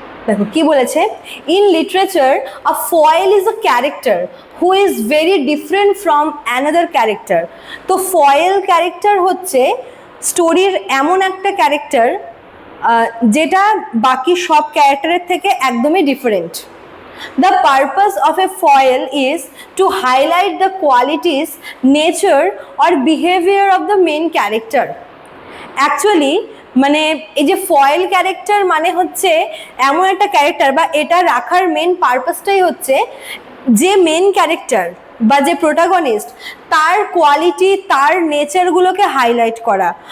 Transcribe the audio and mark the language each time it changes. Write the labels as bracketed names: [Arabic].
[Bangla] দেখো কি বলেছে, [English] In literature a foil is a character who is very different from another character. [Bangla] তো foil character হচ্ছে স্টোরির এমন একটা ক্যারেক্টার যেটা বাকি সব ক্যারেক্টারের থেকে একদমই different. [English] The purpose of a foil is to highlight the qualities, nature or behavior of the main character. [Bangla] Actually মানে এই যে ফয়েল ক্যারেক্টার মানে হচ্ছে এমন একটা ক্যারেক্টার, বা এটা রাখার মেন পারপাসটাই হচ্ছে যে মেন ক্যারেক্টার বা যে প্রোটাগনিস্ট তার কোয়ালিটি, তার নেচারগুলোকে হাইলাইট করা।